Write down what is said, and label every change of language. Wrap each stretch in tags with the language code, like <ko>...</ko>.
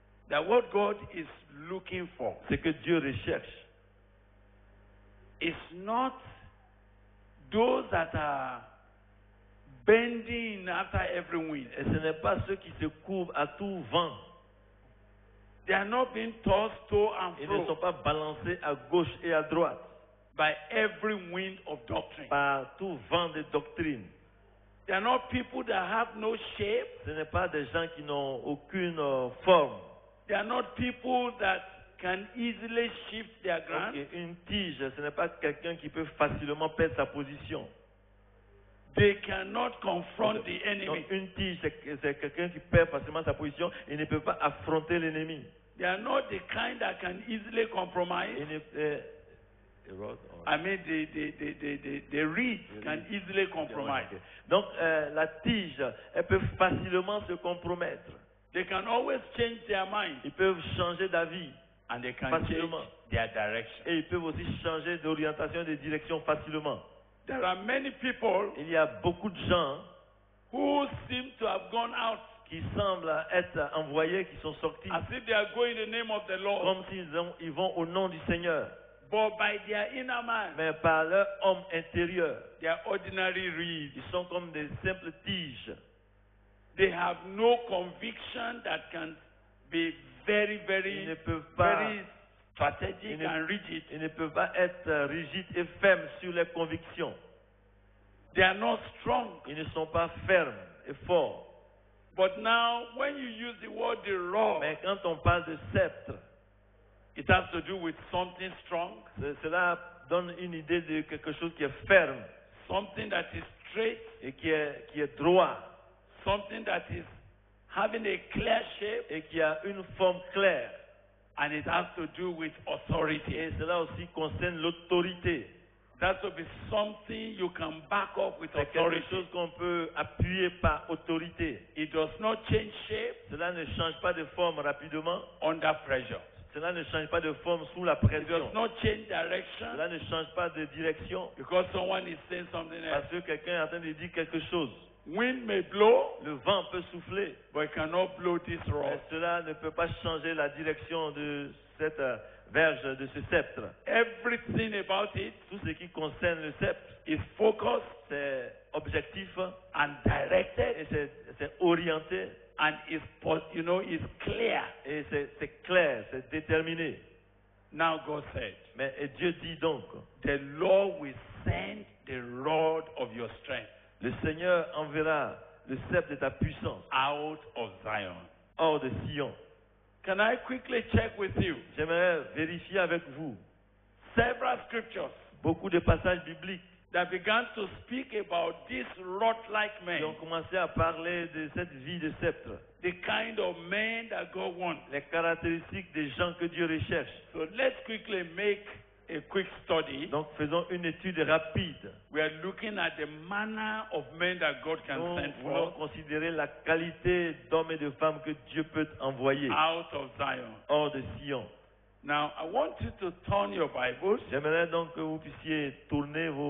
<en>that what God is looking for</en> <fr>ce que Dieu recherche,</fr> <en>is not those that are bending after every wind.</en> <fr>et ce n'est pas ceux qui se couvrent à tout vent.</fr> <en>They are not being tossed to and</en> <fr>Ils ne sont</fr> <en>fro</en> <fr>pas balancés à gauche et à droite</fr> <en>by every wind of doctrine.</en> <fr>par tout vent de doctrine.</fr> <en>They are not people that have no shape.</en> <fr>Ce n'est pas des gens qui n'ont aucune forme.</fr> <en>They are not people that can easily shift their ground.</en> <fr>Ok, une tige, ce n'est pas quelqu'un qui peut facilement perdre sa position.</fr> <en>They cannot confront the</en> <fr>Donc,</fr> <en>enemy.</en> <fr>une tige, c'est quelqu'un qui perd facilement sa position et ne peut pas affronter l'ennemi.</fr> <en>They are not the kind that can easily compromise.</en> <fr>Il ne-</fr> <en>a rod or- I mean, the reed can easily compromise. Ok.</en> <fr>Donc, la tige, elle peut facilement se compromettre.</fr> <en>They can always change their mind</en> <fr>Ils peuvent changer d'avis</fr> <en>and they can change</en> <fr>facilement.</fr> <en>their direction.</en> <fr>Et ils peuvent aussi changer d'orientation et de direction facilement.</fr> <en>There are many people</en> <fr>Il y a beaucoup de gens</fr> <en>who seem to have gone out</en> <fr>qui semblent être envoyés, qui sont sortis,</fr> <en>as if they are going in the name of the Lord,</en> <fr>comme ils vont au nom du Seigneur,</fr> <en>but by their inner man,</en> <fr>mais par leur homme intérieur.</fr> <en>they are ordinary reeds.</en> <fr>Ils sont comme des simples tiges.</fr> <en>They have no conviction that can be very,</en> <fr>Ils ne</fr> <en>very,</en> <fr>peuvent pas,</fr> <en>very strategic</en> <fr>ils ne-</fr> <en>and rigid.</en> <fr>ils ne peuvent pas être rigides et fermes sur leurs convictions.</fr> <en>They are not strong.</en> <fr>Ils ne sont pas fermes et forts.</fr> <en>But now, when you use the word the rod,</en> <fr>Mais quand on parle de sceptre,</fr> <en>it has to do with something strong,</en> <fr>cela donne une idée de quelque chose qui est ferme</fr> <en>something that is straight,</en> <fr>et qui est droit</fr> <en>something that is having a clear shape,</en> <fr>et qui a une forme claire.</fr> <en>and it has to do with authority.</en> <fr>Et cela aussi concerne l'autorité.</fr> <en>That will be something you can back up with</en> <fr>C'est quelque</fr> <en>authority.</en> <fr>chose qu'on peut appuyer par autorité.</fr> <en>It does not change shape</en> <fr>Cela ne change pas de forme rapidement.</fr> <en>under pressure.</en> <fr>Cela ne change pas de forme sous la</fr> <en>It</en> <fr>pression.</fr> <en>does not change direction</en> <fr>Cela ne change pas de direction.</fr> <en>because someone is saying something else.</en> <fr>Parce que quelqu'un est en train de dire quelque chose.</fr> <en>Wind may blow,</en> <fr>Le vent peut souffler.</fr> <en>but it cannot blow this</en> <fr>Mais</fr> <en>rod.</en> <fr>cela ne peut pas changer la direction de cette verge, de ce sceptre.</fr> <en>Everything about it</en> <fr>Tout ce qui concerne le sceptre,</fr> <en>is focused</en> <fr>c'est objectif</fr> <en>and directed</en> <fr>et c'est orienté</fr> <en>and is is clear.</en> <fr>et c'est clair, c'est déterminé.</fr> <en>Now God said,</en> <fr>Mais et Dieu dit donc,</fr> <en>the Lord will send the rod of your strength</en> <fr>le Seigneur enverra le sceptre de ta puissance</fr> <en>out of Zion.</en> <fr>hors de Sion.</fr> <en>Can I quickly check with you?</en> <fr>J'aimerais vérifier avec vous</fr> <en>Several scriptures</en> <fr>beaucoup de passages bibliques</fr> <en>that began to speak about this rod-like</en> <fr>qui ont</fr> <en>man,</en> <fr>commencé à parler de cette vie de sceptre,</fr> <en>the kind of man that God wants.</en> <fr>les caractéristiques des gens que Dieu recherche.</fr> <en>So let's quickly make a quick study.</en> <fr>Donc faisons une étude rapide.</fr> <en>We are looking at the manner of men that God can</en> <fr>Nous</fr> <en>send</en> <fr>voulons</fr> <en>for</en> <fr>considérer la qualité d'hommes et de femmes que Dieu peut envoyer</fr> <en>out of Zion.</en> <fr>hors de Sion.</fr> <en>Now, I want you to turn your Bibles.</en> <fr>J'aimerais donc que vous puissiez tourner</fr>